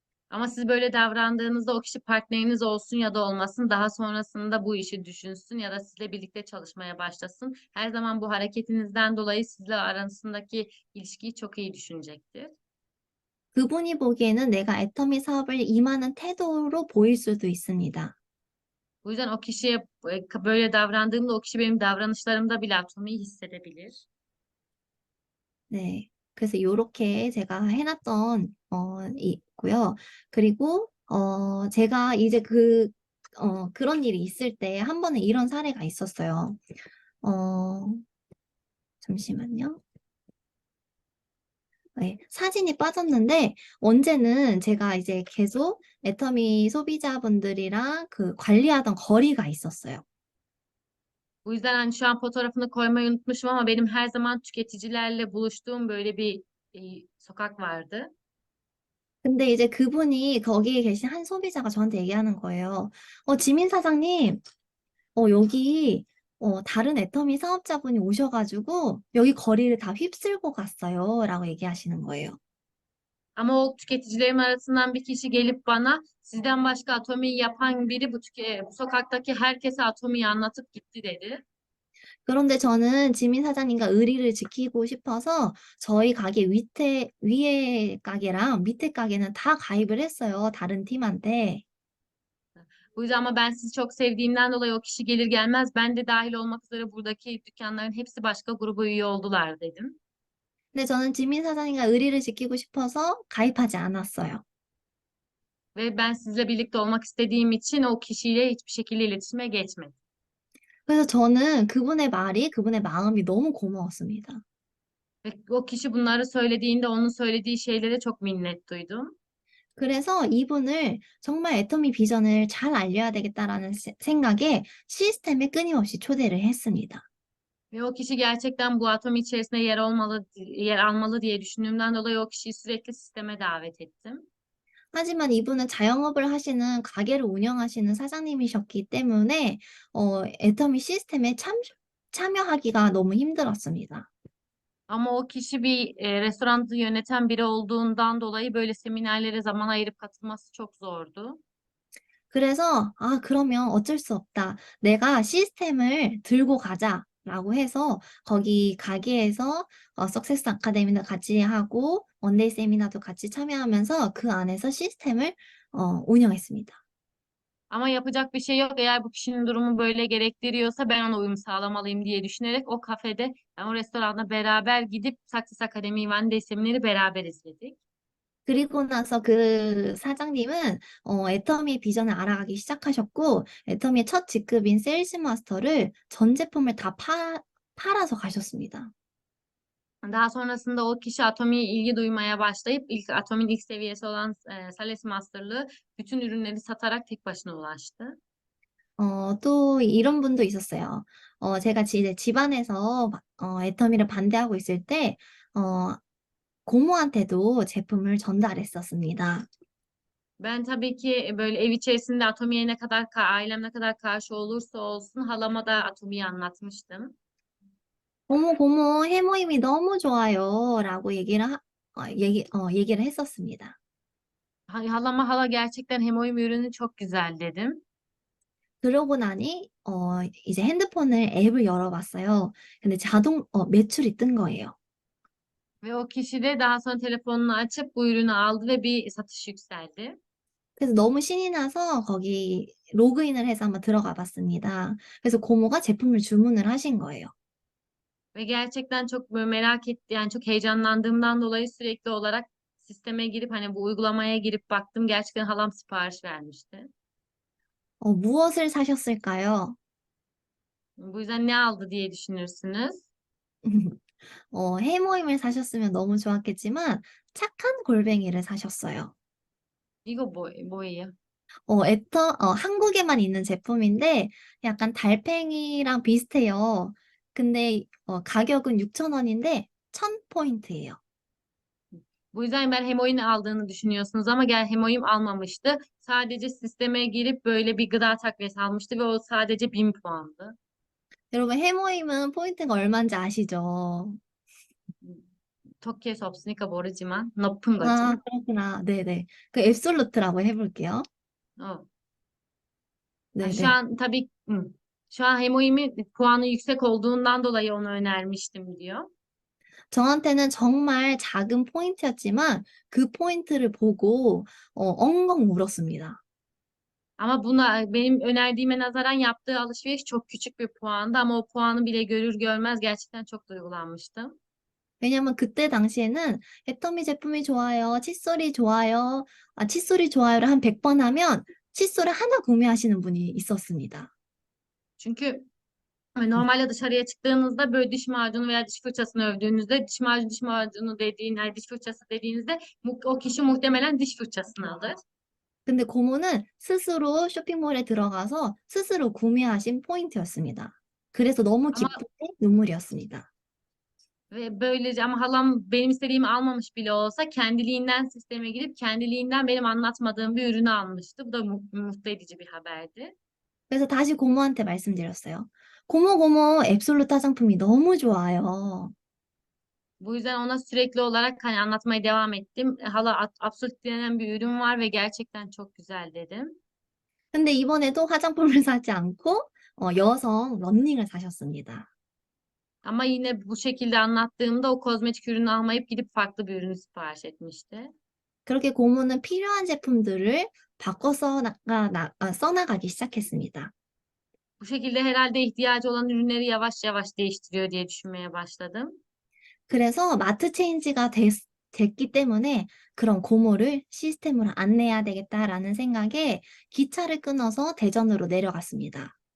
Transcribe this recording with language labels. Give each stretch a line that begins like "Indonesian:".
Turkish: Ama siz böyle davrandığınızda o kişi partneriniz olsun ya da olmasın, daha sonrasında bu işi düşünsün ya da sizle birlikte çalışmaya başlasın. Her zaman bu hareketinizden dolayı sizle arasındaki ilişkiyi çok iyi düşünecektir.
Korean: 그분이 보기에는 내가 애터미 사업을 임하는 태도로 보일 수도 있습니다.
Turkish: Bu yüzden o kişiye böyle davrandığımda o kişi benim davranışlarımda bile atomiyi hissedebilir.
Korean: 네. 그래서 요렇게 제가 해놨던, 있고요. 그리고, 제가 이제 그런 일이 있을 때 한 번은 이런 사례가 있었어요. 잠시만요. 네, 사진이 빠졌는데, 언제는 제가 이제 계속 애터미 소비자분들이랑 관리하던 거리가 있었어요.
Turkish: Bu yüzden hani şu an fotoğrafını koymayı unutmuşum ama benim her zaman tüketicilerle buluştuğum böyle bir sokak vardı.
Korean: 근데 이제 그분이 거기에 계신 한 소비자가 저한테 얘기하는 거예요. 지민 사장님, 여기 다른 애터미 사업자분이 오셔가지고 여기 거리를 다 휩쓸고 갔어요. 라고 얘기하시는 거예요.
Turkish: Ama o tüketicilerim arasından bir kişi gelip bana sizden başka atomiyi yapan biri bu sokaktaki herkese atomiyi anlatıp gitti dedi.
Korean: 그런데 저는 지민 사장님과 의리를 지키고 싶어서 저희 가게 위에 가게랑 밑에 가게는 다 가입을 했어요. 다른 팀한테.
Turkish: Bu yüzden ama ben sizi çok sevdiğimden dolayı o kişi gelir gelmez ben de dahil olmak üzere buradaki dükkanların hepsi başka gruba üye oldular dedim.
Korean: 근데 저는 지민 사장님과 의리를 지키고 싶어서 가입하지 않았어요.
Turkish: Ve ben sizle birlikte olmak istediğim için o kişiyle hiçbir şekilde iletişime geçmedim.
Korean: 그래서 저는 그분의 마음이 너무 고마웠습니다.
Turkish: Ve o kişi bunları söylediğinde onun söylediği şeylere çok minnet duydum.
Korean: 그래서 이분을 정말 애터미 비전을 잘 알려야 되겠다라는 생각에 시스템에 끊임없이 초대를 했습니다.
Turkish: Ve o kişi gerçekten bu atom içerisinde yer almalı diye düşündüğümden dolayı o kişiyi sürekli sisteme davet ettim.
Korean: 하지만 이분은 자영업을 하시는 가게를 운영하시는 사장님이셨기 때문에 애터미 시스템에 참여하기가 너무 힘들었습니다.
Turkish: Ama o kişi bir restoranı yöneten biri olduğundan dolayı böyle seminerlere zaman ayırıp katılması çok zordu.
Korean: 그래서 그러면 어쩔 수 없다. 내가 시스템을 들고 가자라고 해서 거기 가게에서 석세스 아카데미도 같이 하고 원데이 세미나도 같이 참여하면서 그 안에서 시스템을 운영했습니다.
Turkish: Ama yapacak bir şey yok. Eğer bu kişinin durumu böyle gerektiriyorsa ben ona uyum sağlamalıyım diye düşünerek o kafede, yani o restoranda beraber gidip Success Academy One Day seminer'i beraber izledik.
Korean: 그리고 나서 그 사장님은 애터미의 비전을 알아가기 시작하셨고 애터미의 첫 직급인 세일즈 마스터를 전 제품을 다 팔아서 가셨습니다.
Turkish: Daha sonrasında o kişi Atomi'ye ilgi duymaya başlayıp Atomi'nin ilk seviyesi olan Sales Master'lığı bütün ürünleri satarak tek başına ulaştı.
Korean: 또 이런 분도 있었어요. 제가 이제 집안에서 애터미를 반대하고 있을 때 고모한테도 제품을 전달했었습니다.
Turkish: Ben tabii ki böyle ev içerisinde Atomi'ye ne kadar ailem ne kadar karşı olursa olsun halama da Atomi'yi anlatmıştım.
Korean: 고모, 해모임이 너무 좋아요. 라고 얘기를 했었습니다.
Turkish: Halama hala gerçekten Hemoim ürünü çok güzel dedim.
Korean: 그러고 나니, 이제 핸드폰을 앱을 열어봤어요. 근데 매출이 뜬 거예요.
Turkish: Ve o kişi de daha sonra telefonunu açıp bu ürünü aldı ve bir satış yükseldi.
Korean: 그래서 너무 신이 나서 거기 로그인을 해서 한번 들어가 봤습니다. 그래서 고모가 제품을 주문을 하신 거예요.
Turkish: Ve gerçekten çok böyle merak etti, yani çok heyecanlandığımdan dolayı sürekli olarak sisteme girip hani bu uygulamaya girip baktım, gerçekten halam sipariş vermişti.
Korean: 무엇을 사셨을까요?
Turkish: Bu yüzden ne aldı diye düşünürsünüz.
Korean: 해모임을 사셨으면 너무 좋았겠지만 착한 골뱅이를 사셨어요. 이거 뭐예요? 한국에만 있는 제품인데 약간 달팽이랑 비슷해요. 근데 가격은 6,000원인데 1,000포인트예요.
Turkish: Bu yüzden ben Hemoim aldığını düşünüyorsunuz ama Hemoim almamıştı. Sadece sisteme girip böyle bir gıda takviyesi almıştı ve o sadece 1000 puandı.
Korean: 여러분, 해모임은 포인트가 얼마인지 아시죠? Tokyo 없으니까 모르지만 높은 거지. 그렇구나. 네네. 그 앱솔루트라고 해볼게요.
Turkish: O. Şu
Korean: 네네.
Turkish: an tabii şu an Hemoim'i puanı yüksek olduğundan dolayı onu önermiştim diyor.
Korean: 저한테는 정말 작은 포인트였지만 그 포인트를 보고 엉엉 울었습니다.
Turkish: Ama benim önerdiğime nazaran yaptığı alışveriş çok küçük bir puandı ama o puanı bile görür görmez gerçekten çok duygulanmıştım.
Korean: 왜냐면 그때 당시에는 애터미 제품이 좋아요, 칫솔이 좋아요, 칫솔이 좋아요를 한 100번 하면 칫솔을 하나 구매하시는 분이 있었습니다.
Turkish: Çünkü normalde dışarıya çıktığınızda böyle diş macunu veya diş fırçasını övdüğünüzde diş macunu yani diş fırçası dediğinizde o kişi muhtemelen diş fırçasını alır.
Korean: 근데 고모는 스스로 쇼핑몰에 들어가서 스스로 구매하신 포인트였습니다. 그래서 너무
Turkish: Ama
Korean: 기쁘고 눈물이었습니다.
Turkish: ve böylece ama halam benim istediğimi almamış bile olsa kendiliğinden sisteme girip kendiliğinden benim anlatmadığım bir ürünü almıştı. Bu da mutlu edici bir haberdi.
Korean: 그래서 다시 고모한테 말씀드렸어요. 고모, 앱솔루트 화장품이 너무 좋아요.
Turkish: Bu yüzden ona sürekli olarak hani anlatmaya devam ettim. Hala Absolut denen bir ürün var ve gerçekten çok güzel dedim.
Korean: 근데 이번에도 화장품을 사지 않고 여성 런닝을 사셨습니다.
Turkish: Ama yine bu şekilde anlattığımda o kozmetik ürünü almayıp gidip farklı bir ürünü sipariş etmişti.
Korean: 그렇게 고모는 필요한 제품들을 바꿔 써나가기 시작했습니다.
Turkish: Bu şekilde herhalde ihtiyacı olan ürünleri yavaş yavaş değiştiriyor diye düşünmeye başladım.
Korean: 그래서 마트 체인지가 됐기 때문에 그런 고모를 시스템으로 안내해야 되겠다라는 생각에 기차를 끊어서 대전으로 내려갔습니다.